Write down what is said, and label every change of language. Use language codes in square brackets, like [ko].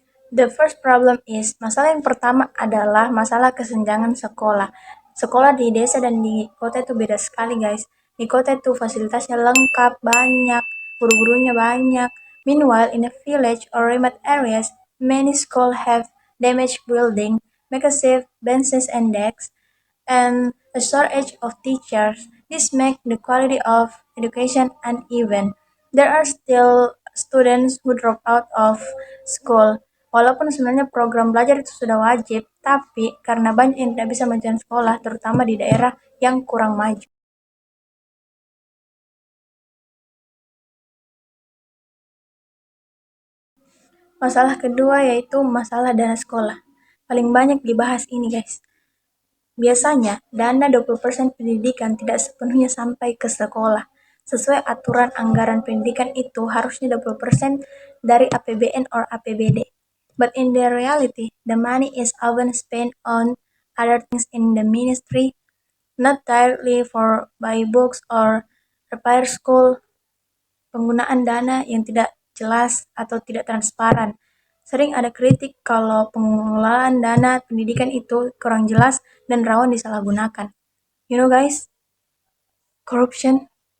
[en] The first problem is, [id] masalah yang pertama adalah masalah kesenjangan sekolah. Sekolah di desa dan di kota itu beda sekali guys. Di kota itu fasilitasnya lengkap, banyak, guru-gurunya banyak. [en] Meanwhile, in a village or remote areas, many schools have damaged building, makeshift benches and desks, and a shortage of teachers. This makes the quality of education uneven. There are still students who drop out of school. [id] Walaupun sebenarnya program belajar itu sudah wajib, tapi karena banyak yang tidak bisa melanjutkan sekolah, terutama di daerah yang kurang maju. Masalah kedua yaitu masalah dana sekolah. Paling banyak dibahas ini guys. Biasanya, dana 20% pendidikan tidak sepenuhnya sampai ke sekolah. Sesuai aturan anggaran pendidikan itu harusnya 20% dari APBN or APBD. [en] But in the reality, the money is often spent on other things in the ministry, not directly for buy books or repair school. [id] Penggunaan dana yang tidak jelas atau tidak transparan. Sering ada kritik kalau pengelolaan dana pendidikan itu kurang jelas dan rawan disalahgunakan. [en] You know guys, corruption.